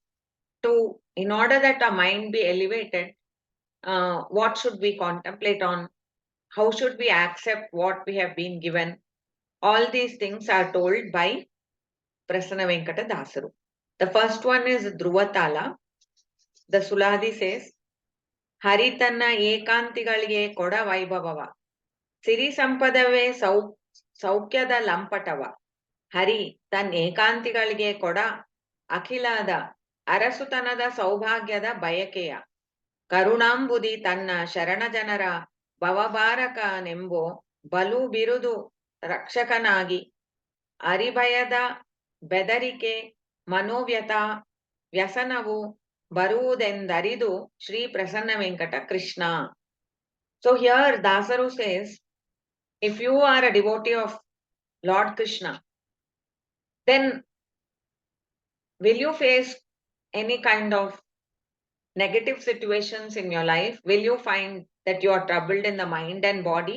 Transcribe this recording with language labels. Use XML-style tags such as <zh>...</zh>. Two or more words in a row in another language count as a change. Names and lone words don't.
<en>In order that our mind be elevated, what should we contemplate on? How should we accept what we have been given? All these things are told by Prasanna Venkata dasaru. The first one is Dhruvatala. The Suladhi says,</en> <kn>ಹರಿ ತನ್ನ ಏಕಾಂತಿಗಳಿಗೆ ಕೊಡ ವೈಭವವ. Siri ಸಂಪದವೇ ಸೌಖ್ಯದ ಲಂಪಟವ. ಹರಿ ತನ್ನ ಏಕಾಂತಿಗಳಿಗೆ ಕೊಡ ಅಖಿಲಾದ ಅರಸುತನದ ಸೌಭಾಗ್ಯದ ಬಯಕೆಯ. ಕರುಣಾಂಬುದಿ ತನ್ನ ಶರಣಜನರ ಭವಭಾರಕನೆಂಬೋ ಬಲು ಬಿರುದು ರಕ್ಷಕನಾಗಿ ಅರಿಭಯದ ಬೆದರಿಕೆ ಮನೋವ್ಯತ ವ್ಯಸನವು ಬರುವುದೆಂದರಿದು ಶ್ರೀ ಪ್ರಸನ್ನ ವೆಂಕಟ ಕೃಷ್ಣ.</kn> <en>So here Dasaru says, if you are a devotee of Lord Krishna, then will you face any kind of negative situations in your life? Will you find that you are troubled in the mind and body?</en>